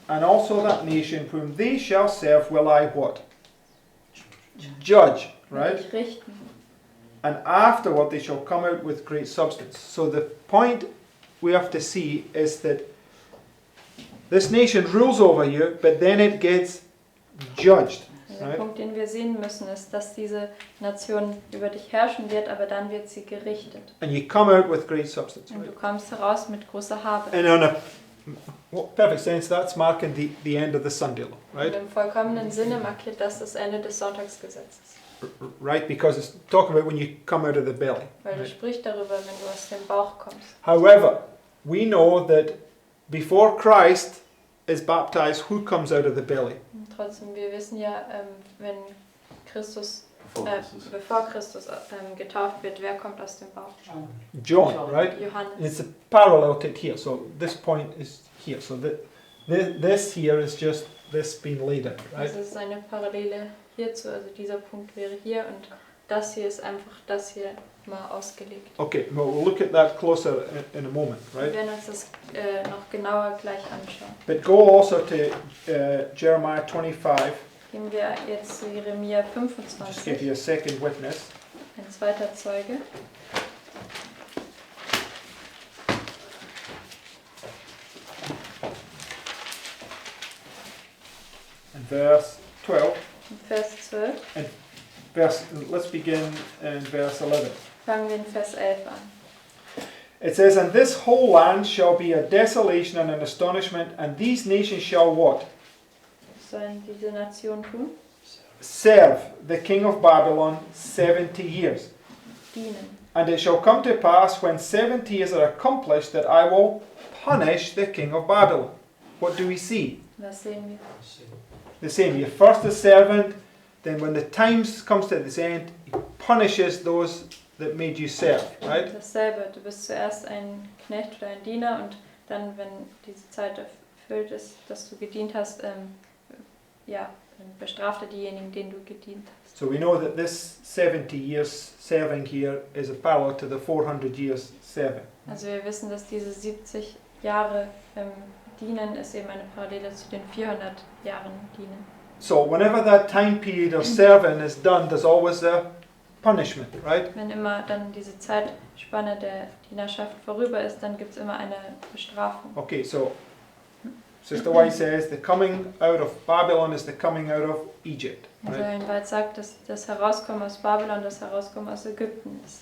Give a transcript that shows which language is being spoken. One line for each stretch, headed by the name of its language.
English: And also that nation whom they shall serve will I" what? Judge, right?
German: Nicht richten.
English: And afterward they shall come out with great substance. So the point we have to see is that this nation rules over you, but then it gets judged.
German: Der
English: Right.
German: Punkt, den wir sehen müssen, ist, dass diese Nation über dich herrschen wird, aber dann wird sie gerichtet.
English: And you come out with great substance.
German: Und
English: Right?
German: du kommst heraus mit großer Habe.
English: And in a perfect sense, that's marking the end of the Sunday law,
German: Und
English: right?
German: im vollkommenen Sinne markiert das Ende des Sonntagsgesetzes.
English: Right, because it's talking about when you come out of the belly.
German: Weil du
English: Right?
German: sprichst darüber, wenn du aus dem Bauch kommst.
English: However, we know that before Christ is baptized, who comes out of the belly?
German: Und trotzdem, wir wissen ja, wenn Christus,
English: Before Christus.
German: bevor Christus getauft wird, wer kommt aus dem Bauch?
English: John, right?
German: Johannes.
English: It's a parallel to it here. So this point is here. So this here is just this being laid out, right?
German: Also es ist eine Parallele hierzu, also dieser Punkt wäre hier und das hier ist einfach das hier mal ausgelegt.
English: Okay, well, we'll look at that closer in a moment,
German: Wir
English: right?
German: werden uns das noch genauer gleich anschauen.
English: But go also to Jeremiah 25,
German: Gehen wir jetzt zu Jeremia
English: Just give
German: 25,
English: you a second witness.
German: ein zweiter Zeuge.
English: And verse 12.
German: In Vers 12
English: Let's begin in verse 11.
German: fangen wir in Vers 11 an.
English: It says, And this whole land shall be a desolation and an astonishment, and these nations shall what?
German: Was sollen diese Nationen tun?
English: Serve the king of Babylon 70 years.
German: Dienen.
English: And it shall come to pass when 70 years are accomplished that I will punish the king of Babylon. What do we see?
German: Was sehen wir?
English: The same. You're first a servant, then when the time comes to its end, he punishes those that made you serve, right?
German: Dasselbe. Du bist zuerst ein Knecht oder ein Diener und dann, wenn diese Zeit erfüllt ist, dass du gedient hast, dann bestraft er diejenigen, denen du gedient hast.
English: So we know that this 70 years serving here is a parallel to the 400 years serving.
German: Also wir wissen, dass diese 70 Jahre Dienen ist eben eine Parallele zu den 400 Jahren Dienen.
English: So whenever that time period of serving is done, there's always a punishment, right?
German: Wenn immer dann diese Zeitspanne der Dienerschaft vorüber ist, dann gibt es immer eine Bestrafung.
English: Okay, so Sister White says the coming out of Babylon is the coming out of Egypt,
German: Also
English: right?
German: Ellen White sagt, dass das Herauskommen aus Babylon das Herauskommen aus Ägypten ist.